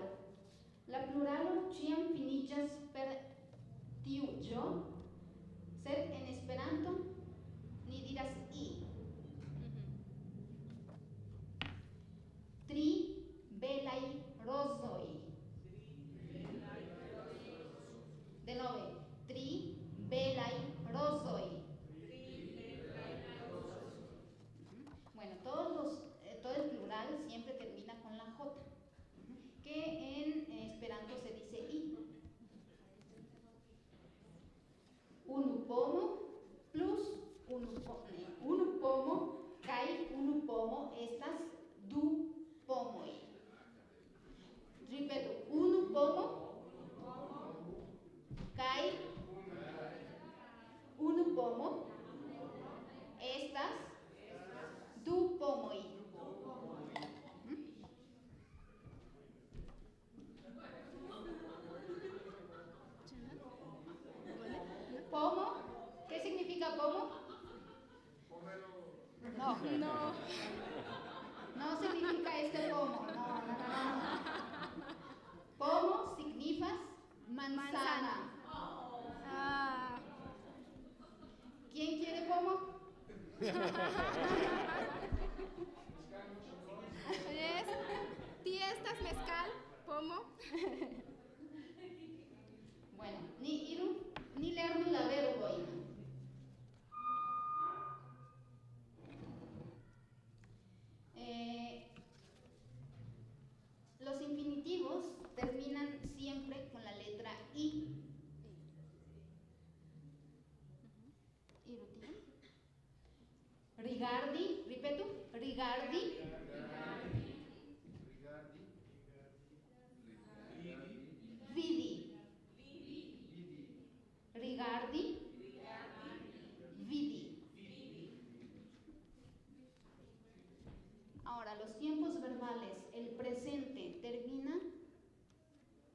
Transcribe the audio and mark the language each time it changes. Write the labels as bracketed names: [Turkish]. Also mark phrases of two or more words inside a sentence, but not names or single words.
[Esperanto] La pluralo ĉiam finiĝas per tiuĵo, sed en Esperanto ni diras i. Tri belaj rozoj. Denove, tri belaj rozoj. [Spanish] Bueno, todo el plural siempre termina con la J, que en Esperanto se dice i. [Esperanto] Unu pomo plus unu pomo kaj unu pomo estas du pomoj. Ripeto, unu pomo kaj unu pomo estas du pomoj. [Spanish] Pomo, ¿qué significa pomo? No. No significa este pomo. No. Pomo significa manzana. Ah, ¿Quién quiere pomo? ¿es? Tiestas, mezcal, pomo. Bueno, [Esperanto] ni lernu la verbojn. [Spanish] Los infinitivos terminan siempre con la letra I. [Esperanto] Rigardi, ripeto, rigardi. Vidi. Rigardi. Vidi. [Spanish] Ahora, los tiempos verbales, el presente termina